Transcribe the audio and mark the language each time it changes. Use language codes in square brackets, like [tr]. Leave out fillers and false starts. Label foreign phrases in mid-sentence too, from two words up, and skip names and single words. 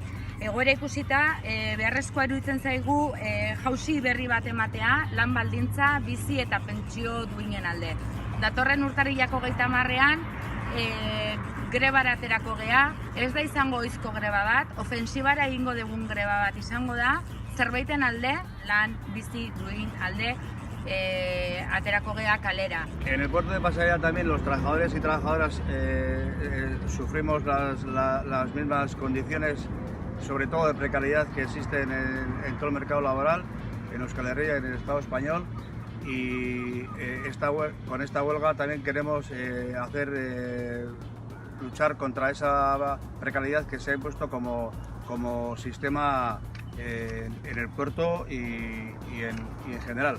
[eu] Egoera ikusita, beharrezkoa iruditzen zaigu jauzi berri bat ematea, lan baldintza, bizi eta pentsio duinen alde. Datorren urtarrilak 30ean grebara aterako gea, ez da izango ohizko greba bat, ofensibara egingo dugun greba bat izango da, zerbaiten alde, lan bizi duin alde, aterako gea kalera. [es] En el puerto de Pasaia también los trabajadores y trabajadoras sufrimos las mismas condiciones, sobre todo de precariedad que existen en todo el mercado laboral, en Euskal Herria y en el Estado español. Y con esta huelga también queremos luchar contra esa precariedad que se ha impuesto como sistema en el puerto y en general.